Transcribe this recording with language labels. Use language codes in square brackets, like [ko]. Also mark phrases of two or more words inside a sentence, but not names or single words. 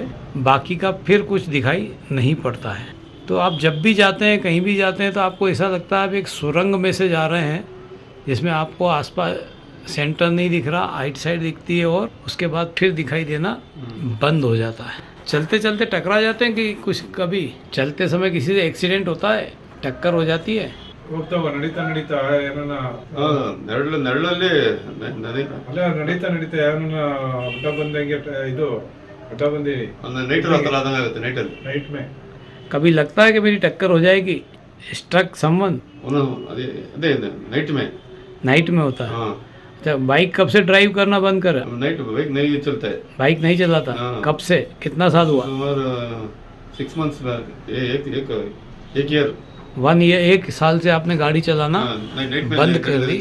[hi] बाकी का फिर कुछ दिखाई नहीं पड़ता है। तो आप जब भी जाते हैं, कहीं भी जाते हैं, तो आपको ऐसा लगता है आप एक सुरंग में से जा रहे हैं जिसमें आपको आसपास सेंटर नहीं दिख रहा, आइट साइड दिखती है और उसके बाद फिर दिखाई देना बंद हो जाता है। चलते चलते टकरा जाते हैं कि कुछ, कभी चलते समय किसी से एक्सीडेंट होता है, टक्कर हो जाती है। [kn] ಹೋಗ್ತಾವ ನಡೀತಾ ನಡೀತಾ ಏನನ್ನ ನೆರಳಲ್ಲಿ ಅಲ್ಲ ನಡೀತಾ ನಡೀತಾ ಏನನ್ನ ಅಡ್ಡ ಬಂದಂಗೆ ಇದು ಅಡ್ಡ ಬಂದಿ ನೈಟಲ್ಲಿ ಒಂಥರ ಆದಂಗೆ ಆಗುತ್ತೆ ನೈಟಲ್ಲಿ [hi] नाइट में कभी लगता है कि मेरी टक्कर हो जाएगी, [en] struck someone, [kn] ಅದೇ ಅದೇ [hi] नाइट में नाइट में होता है। हाँ अच्छा, बाइक कब से ड्राइव करना बंद करा? नाइट बाइक नहीं चलता है बाइक नहीं चलाता? हाँ। कब से, कितना साल हुआ? और 6 months बैक एक ईयर 1 ईयर, 1 साल से आपने गाड़ी चलाना नाइट में बंद कर दी,